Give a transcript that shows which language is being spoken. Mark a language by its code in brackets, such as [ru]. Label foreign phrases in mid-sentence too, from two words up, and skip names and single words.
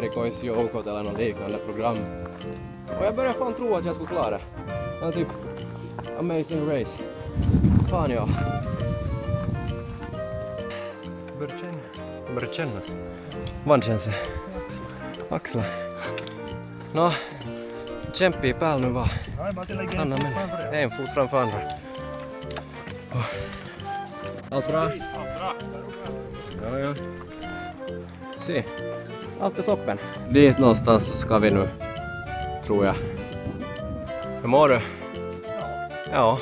[sv] Erikoisjoukot eller något liknande program. Och jag började fan tro att jag skulle klara det. Det var typ Amazing Race. Fan ja. Börjar kännas. Vad känns det? Axlar. Nå, [fi] kämpi päällä nu vaan. Anna mennä. [sv] En fot framför andra. Oh. Allt bra? Allt bra. Ja, ja. Se, allt är toppen. Dit någonstans så ska vi nu, tror jag. Hur mår du? Ja.